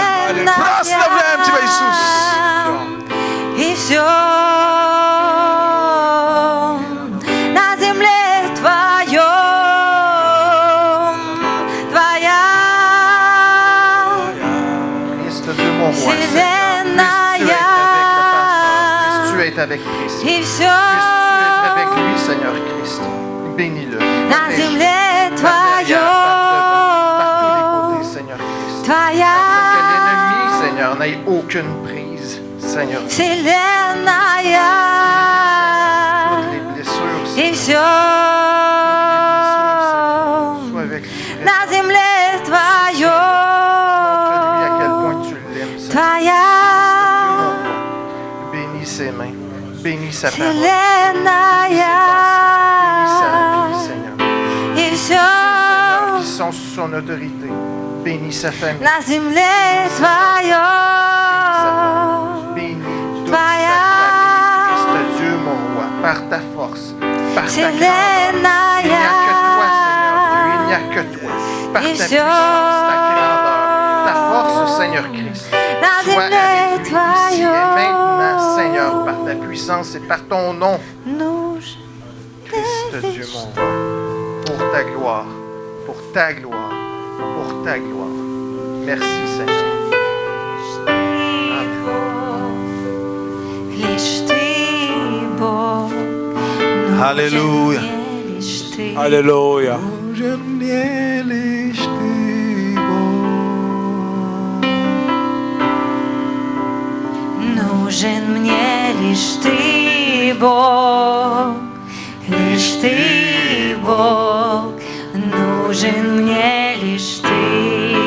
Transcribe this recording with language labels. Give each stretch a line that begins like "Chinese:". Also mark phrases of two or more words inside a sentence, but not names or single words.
Russian: Прославляем Тебя, Иисус. И все на земле Твоем, Твоя вселенная.
French: Tu es avec Christ.
Russian: И все
French: Tu es avec lui, Seigneur Christ. Bénis-le.
Russian: на земле
French: Par tous les
Russian: Твоем,
French: côtés, Seigneur Christ.
Russian: Твоя
French: Que l'ennemi, Seigneur, n'ait aucune prise, Seigneur.
Russian: вселенная.
French: Toutes les blessures,
Russian: И
French: Seigneur.
Russian: все
French: Sois avec lui.
Russian: на земле
French: Montre-lui à quel
Russian: Твоем,
French: point tu l'aimes, Seigneur.
Russian: Твоя
French: Bénis ses mains. Bénis sa parole.
Russian: вселенная.
French: Bénis sa vie, Seigneur.
Russian: И все
French: Seigneur, qui sont sous son autorité. Bénis sa famille.
Russian: на земле Твоем,
French: Bénis toute
Russian: Твоя
French: sa famille, Christ Dieu, mon roi, par ta force, par ta grandeur. Il n'y a que toi, Seigneur Dieu, il n'y a que toi. Par ta puissance, ta grandeur, ta force, Seigneur Christ.
Russian: на
French: Sois
Russian: земле
French: avec lui ici et
Russian: Твоем
French: maintenant, Seigneur, par ta puissance et par ton nom,
Russian: нужен
French: Christ Dieu, mon roi, pour ta gloire, pour ta gloire, pour ta gloire. Merci, Seigneur.
Russian: лишь Ты, Бог. Аллилуйя. Лишь Ты.
French: Alléluia.
Russian: Нужен мне лишь Ты, Бог, лишь Ты, Бог, нужен мне лишь Ты.